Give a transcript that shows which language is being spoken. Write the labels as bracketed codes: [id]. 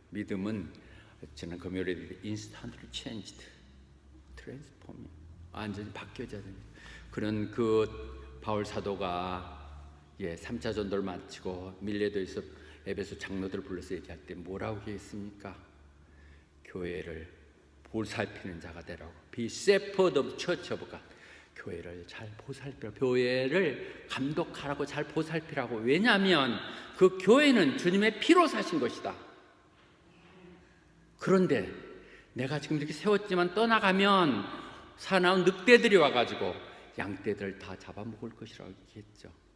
[ko] 믿음은 저는 금요일에 [en] instantly changed, transforming, [ko] 완전히 바뀌어져야 됩니다. 그런 그 바울 사도가 3차 전도를 마치고 밀레도에서 에베소 장로들 불러서 얘기할 때 뭐라고 얘기했습니까? 교회를 보살피는 자가 되라고. [en] Be shepherd of church of God. [ko] 교회를 잘 보살피라고, 교회를 감독하라고, 잘 보살피라고. 왜냐하면 그 교회는 주님의 피로 사신 것이다. 그런데 내가 지금 이렇게 세웠지만 떠나가면 사나운 늑대들이 와가지고 양떼들을 다 잡아먹을 것이라고 얘기했죠.